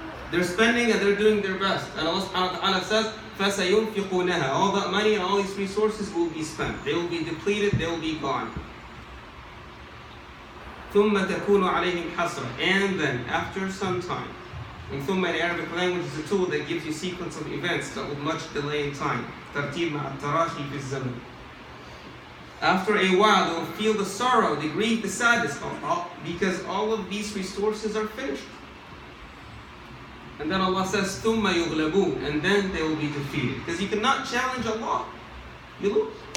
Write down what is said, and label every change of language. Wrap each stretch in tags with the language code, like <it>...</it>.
<en>They're spending and they're doing their best. And Allah subhanahu wa ta'ala says,</en> <ar>فَسَيُنْفِقُونَهَا,</ar> <en>all that money and all these resources will be spent. They will be depleted, they will be gone.</en> <ar>ثُمَّ تَكُونُ عَلَيْهِمْ حَسْرَةً,</ar> <en>and then after some time, and ثُمَّ in Arabic language is a tool that gives you sequence of events that with much delay in time.</en> <ar>تَرْتِيب مع التراخي في الزمن.</ar> <en>After a while, they will feel the sorrow, the grief, the sadness, because all of these resources are finished. And then Allah says,</en> <ar>ثُمَّ يُغْلَبُونَ,</ar> <en>and then they will be defeated. Because you cannot challenge Allah. You lose.</en>